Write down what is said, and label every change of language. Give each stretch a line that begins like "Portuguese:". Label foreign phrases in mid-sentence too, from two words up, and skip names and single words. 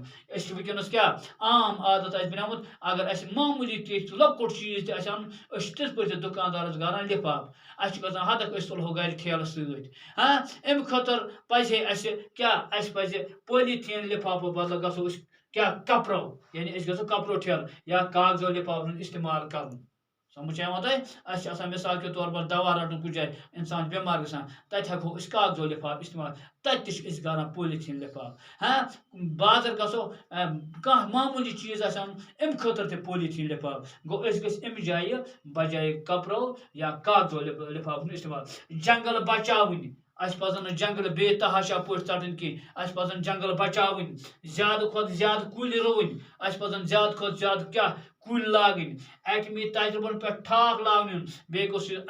Kashmiri: أسۍ چھِ وٕنکیٚنس کیاہ عام عادت اَسہِ بنیومُت اگر اَسہِ معموٗلی تہِ لۄکُٹ چیٖز تہِ آسہِ اَنُن أسۍ چھِ تِتھ پٲٹھۍ دُکاندارس گران لِفاف اَسہِ چھُ گژھان ہتکھ أسۍ تُلہو گرِ ٹھیلہٕ سۭتۍ اَمہِ خٲطرٕ پزِ ہے اَسہِ کیاہ اَسہِ پزِ پولیٖتھیٖن لِفافو بدلہٕ گژھو أسۍ کیاہ کپرو یعنی أسۍ گژھو کپرو ٹھیلہٕ یا کاغذو لِفافن ہُنٛد استعمال کرُن سمجھ یِوان تۄہہِ اَسہِ چھِ آسان
Urdu: مِثال کے طور پر
Kashmiri: دوا رٹُن کُنہِ جایہِ اِنسان بٮ۪مار گژھان تتہِ ہٮ۪کو أسۍ کاغذو لِفاف استعمال تتہِ تہِ چھِ أسۍ کران پولیٖتھیٖن لِفاف بازر گژھو کانٛہہ معموٗلی چیٖز آسہِ اَنُن اَمہِ خٲطرٕ تہِ پولیٖتھیٖن لِفاف گوٚو أسۍ گٔژھۍ اَمہِ جایہِ بجایے کپرو یا کاغذو لِفاف ہُنٛد استعمال جنگل بچاوٕنۍ اَسہِ پزن نہٕ جنگل بے تحاشا پٲٹھۍ ژٹٕنۍ کینٛہہ اَسہِ پزن جنگل بچاوٕنۍ زیادٕ کھۄتہٕ زیادٕ کُلۍ رُوٕنۍ اَسہِ پزن زیادٕ کھۄتہٕ زیادٕ کیاہ کُلۍ لاگٕنۍ ایٹمی تجرُبن پٮ۪ٹھ ٹھاک لاگنہٕ یُن بیٚیہِ گوٚژھ یہِ